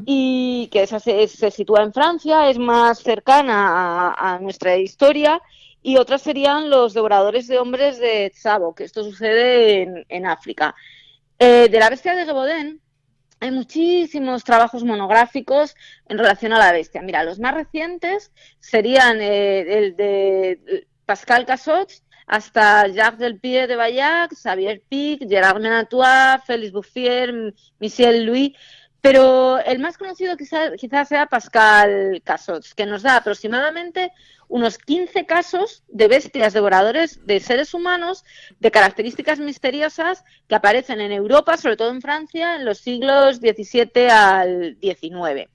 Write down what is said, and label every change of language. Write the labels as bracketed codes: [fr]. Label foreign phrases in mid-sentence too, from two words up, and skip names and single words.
[es] y que esa se sitúa en Francia, es más cercana a nuestra historia, y otras serían los devoradores de hombres de Tsavo, que esto sucede en África. De la bestia de Gévaudan hay muchísimos trabajos monográficos en relación a la bestia. Mira, los más recientes serían el de Pascal Cassots hasta Jacques Delpierre de Bayac, Xavier Pic, Gerard Menatois, Félix Bouffier, Michel Louis, pero el más conocido quizás sea Pascal Cassots, que nos da aproximadamente unos 15 casos de bestias devoradores de seres humanos de características misteriosas que aparecen en Europa, sobre todo en Francia, en los siglos XVII al XIX.